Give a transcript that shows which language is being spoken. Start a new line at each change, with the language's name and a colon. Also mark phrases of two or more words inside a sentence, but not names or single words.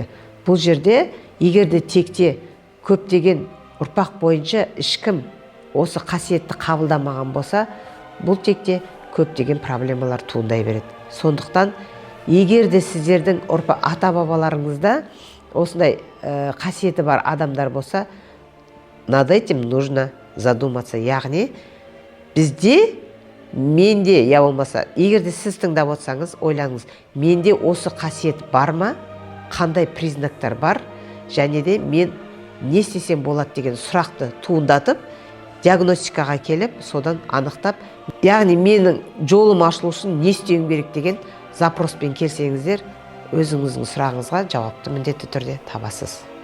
Kazakh: Бұл жерде егерде текте көптеген ұрпақ бойынша ешкім осы қасиетті қабылдамаған болса, бұл текте көптеген проблемалар туындай береді. Сондықтан егерде сіздердің ата-бабаларыңызда осындай қасиеті бар адамдар болса,
Russian: над этим нужно задуматься.
Kazakh: Яғни бізде, менде, я болмаса, егерде сіз тыңдап отырсаңыз, ойлаңыз, менде осы қасиет бар ма, қандай признактар бар, және де мен не істесем болады деген сұрақты туындатып, диагностикаға келіп, содан анықтап, яғни менің жолым ашылу үшін не істеуім керек деген запроспен келсеңіздер, өзіңіздің сұрағыңызға жауапты міндетті түрде табасыз.